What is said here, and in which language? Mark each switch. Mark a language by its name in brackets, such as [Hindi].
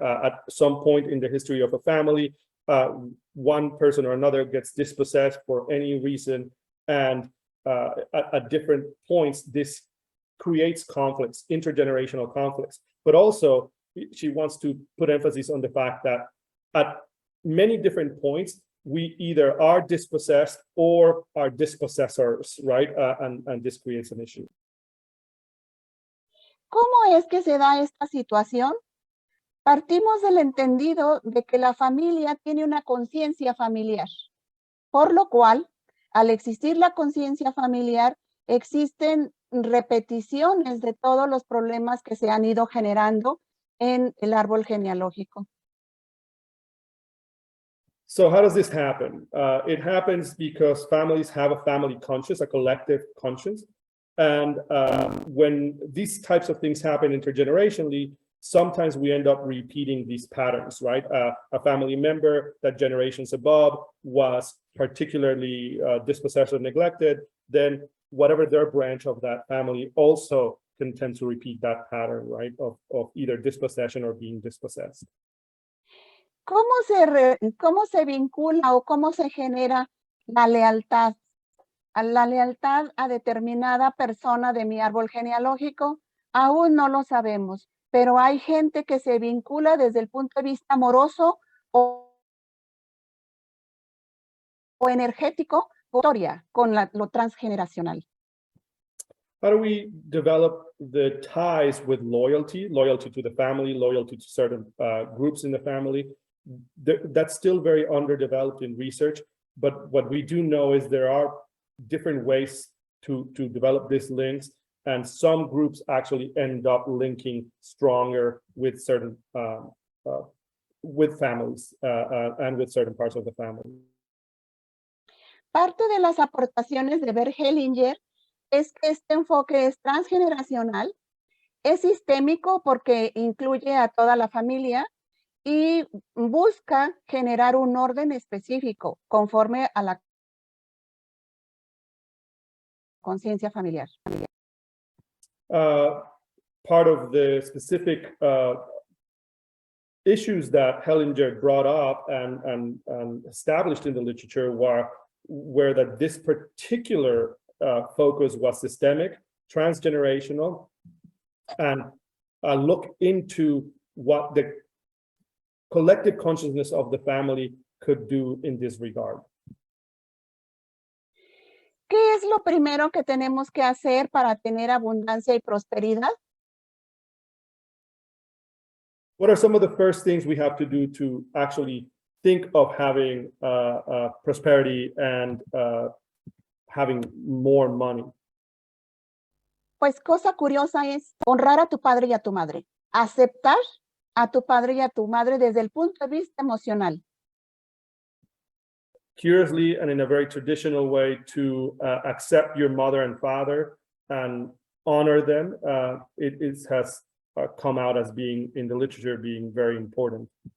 [English] At some point in the history of a family, one person or another gets dispossessed for any reason, and at different points, this creates conflicts, intergenerational conflicts. But also, she wants to put emphasis on the fact that at many different points, we either are dispossessed or are dispossessors, right? And this creates an issue. [Spanish] ¿Cómo es que se da esta situación? Partimos del entendido de que la familia tiene una conciencia familiar, por lo cual, al existir la conciencia familiar, existen repeticiones de todos los problemas que se han ido generando en el árbol genealógico. [English] So how does this happen? It happens because families have a family conscience, a collective conscience. And when these types of things happen intergenerationally, sometimes we end up repeating these patterns, right? A family member that generations above was particularly dispossessed or neglected, then whatever their branch of that family also can tend to repeat that pattern, right? Of either dispossession or being dispossessed. [Spanish] ¿Cómo se vincula o cómo se genera la lealtad? La lealtad a determinada persona de mi árbol genealógico, aún no lo sabemos, pero hay gente que se vincula desde el punto de vista amoroso o energético, con lo transgeneracional. [English] How do we develop the ties with loyalty to the family, loyalty to certain groups in the family? That's still very underdeveloped in research, but what we do know is there are different ways to develop these links, and some groups actually end up linking stronger with certain with families and with certain parts of the family. [Spanish] Parte de las aportaciones de Bert Hellinger es que este enfoque es transgeneracional, es sistémico porque incluye a toda la familia y busca generar un orden específico conforme a la conciencia familiar. [English] Part of the specific issues that Hellinger brought up and established in the literature were that this particular focus was systemic, transgenerational, and a look into what the collective consciousness of the family could do in this regard. [Spanish] ¿Qué es lo primero que tenemos que hacer para tener abundancia y prosperidad? [English] What are some of the first things we have to do to actually think of having prosperity and having more money? [Spanish] Pues cosa curiosa es honrar a tu padre y a tu madre, aceptar a tu padre y a tu madre desde el punto de vista emocional. [English] Curiously and in a very traditional way, to accept your mother and father and honor them, it has come out as being, in the literature, being very important.